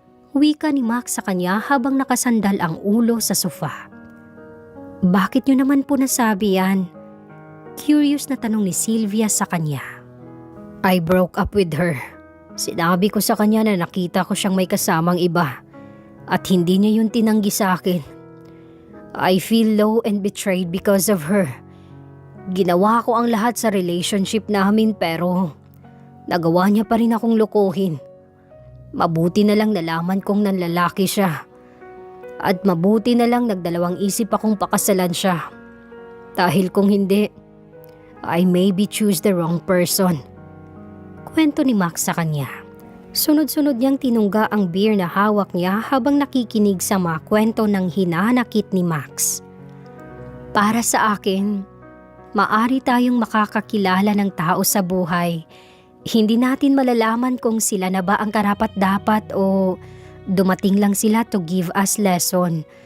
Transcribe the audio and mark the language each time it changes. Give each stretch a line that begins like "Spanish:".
Filipino: Wika ni Max sa kanya habang nakasandal ang ulo sa sofa. "Bakit niyo naman po nasabi yan?" Curious na tanong ni Sylvia sa kanya.
English: "I broke up with her.
Filipino: Sinabi ko sa kanya na nakita ko siyang may kasamang iba at hindi niya yun tinanggi sa akin.
English: I feel low and betrayed because of her.
Filipino: Ginawa ko ang lahat sa relationship namin pero nagawa niya pa rin akong lokohin. Mabuti na lang nalaman kong nanlalaki siya. At mabuti na lang nagdalawang isip akong pakasalan siya. Dahil kung hindi,
English: I maybe choose the wrong person."
Filipino: Kwento ni Max sa kanya. Sunod-sunod niyang tinungga ang beer na hawak niya habang nakikinig sa mga kwento ng hinanakit ni Max. "Para sa akin, maari tayong makakakilala ng tao sa buhay. Hindi natin malalaman kung sila na ba ang karapat-dapat o dumating lang sila
English: to give us lesson.